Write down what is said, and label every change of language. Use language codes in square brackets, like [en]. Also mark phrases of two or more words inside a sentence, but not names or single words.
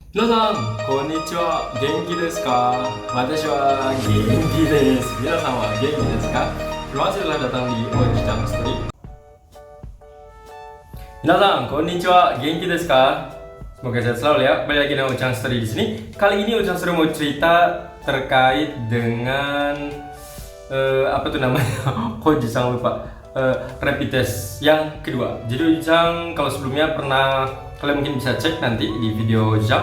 [ja] 皆さん、こんにちは。元気ですか？私は元気です。皆さんは元気ですか？ [id] Terima kasih telah datang di Ojicang Story. [ja] 皆さん、こんにちは。元気ですか? [id] Semoga sehat selalu ya. Balik lagi dengan Ojicang Story di sini. Kali ini Ojicang Story mau cerita terkait dengan apa tuh namanya? Kok Ojicang lupa. Rapid test yang kedua. Jadi Ojicang kalau sebelumnya pernah, kalian mungkin bisa cek nanti di video Ojicang.